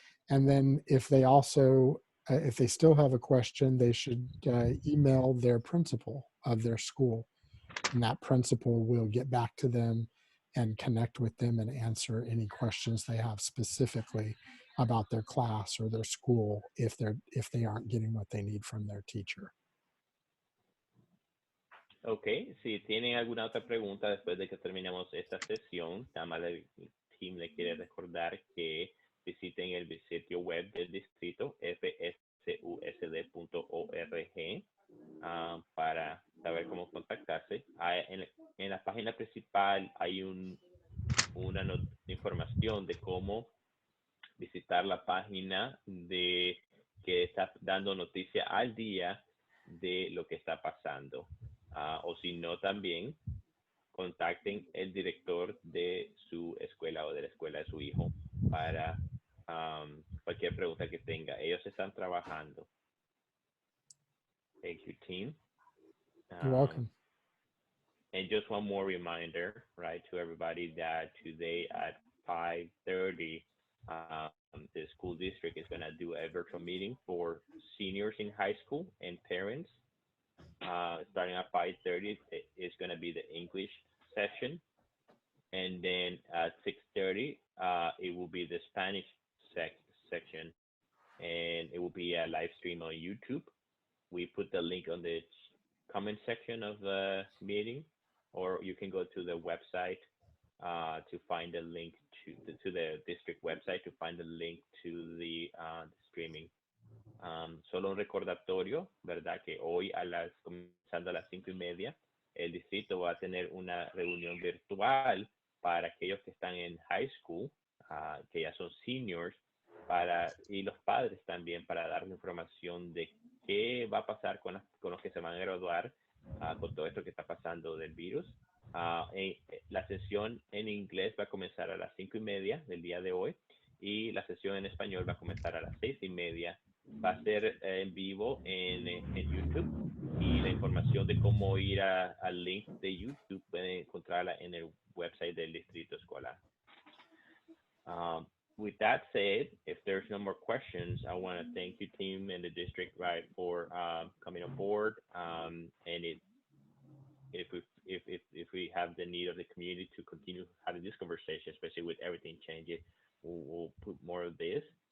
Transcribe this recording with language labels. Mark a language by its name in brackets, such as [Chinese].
[English] And then if they also, if they still have a question, they should email their principal of their school. And that principal will get back to them and connect with them and answer any questions they have specifically about their class or their school if they aren't getting what they need from their teacher. [Spanish] Ok, si tienen alguna otra pregunta después de que terminemos esta sesión, el team le quiere recordar que visiten el sitio web del distrito fsusd.org para saber cómo contactarse. En la página principal hay una información de cómo visitar la página que está dando noticia al día de lo que está pasando. O si no, también contacten el director de su escuela o de la escuela de su hijo para cualquier pregunta que tenga. Ellos están trabajando. [English] Thank you, team. You're welcome. And just one more reminder, right, to everybody that today at 5:30, the school district is going to do a virtual meeting for seniors in high school and parents. Starting at 5:30, it's going to be the English session. And then at 6:30, it will be the Spanish section. And it will be a live stream on YouTube. We put the link on the comment section of the meeting, or you can go to the website to find the link to the district website to find the link to the streaming. [Spanish] Solo un recordatorio, ¿verdad? Que hoy comenzando a las 5:30, el distrito va a tener una reunión virtual para aquellos que están en high school, que ya son seniors, y los padres también, para dar información de qué va a pasar con los que se van a graduar con todo esto que está pasando del virus. La sesión en inglés va a comenzar a las 5:30 del día de hoy, y la sesión en español va a comenzar a las 6:30. Va a ser en vivo en YouTube, y la información de cómo ir al link de YouTube pueden encontrarla en el website del Distrito Escolar. [English] With that said, if there's no more questions, I want to thank you, team, and the district, right, for coming on board. And if we have the need of the community to continue having this conversation, especially with everything changing, we'll put more of this.